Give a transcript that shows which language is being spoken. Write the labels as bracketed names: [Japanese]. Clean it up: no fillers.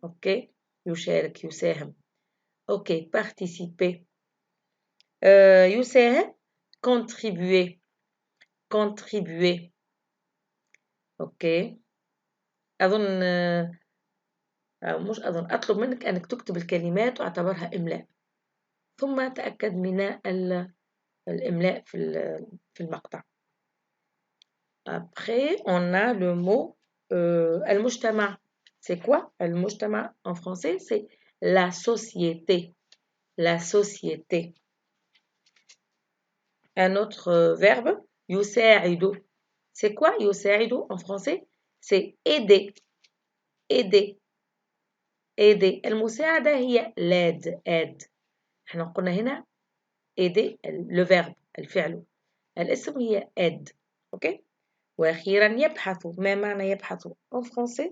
[Arabic] أوكي. يشارك يساهم. أوكي. participer. يساهم. contribuer. contribuer. أوكي. أظن مش أظن أطلب منك أنك تكتب الكلمات واعتبرها إملاء، ثم تأكد من الإملاء في المقطع. [French] Après, on a le mot المجتمع. C'est quoi المجتمع en français? C'est la société. La société. Un autre verbe [Arabic] يساعد. [French] C'est quoi يساعد en français? C'est aider. aider. aider. [Arabic] المساعدة هي l'aide. [French] aide. [Arabic] احنا قلنا هنا [French] aider le verbe [Arabic] الفعل. الاسم هي aide. اوكي. واخيرا يبحث. ما معنى يبحث [French] en français?